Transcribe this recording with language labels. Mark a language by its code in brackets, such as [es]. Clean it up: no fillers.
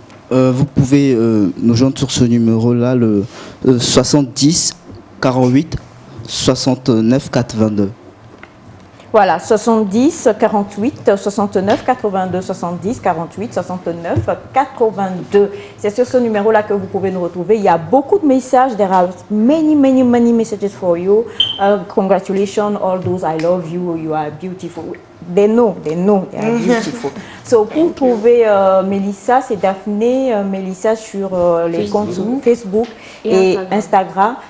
[fr] Vous pouvez nous joindre sur ce numéro-là, le 70 48 69 82. Voilà, 70 48 69 82, 70 48 69 82. C'est sur ce numéro-là que vous pouvez nous retrouver. Il y a beaucoup de messages. [en] There are many messages for you. Congratulations, all those I love you. You are beautiful. They know they are beautiful. [fr] So, vous pouvez, Mélissa, c'est Daphné, Mélissa sur les comptes Facebook et Instagram.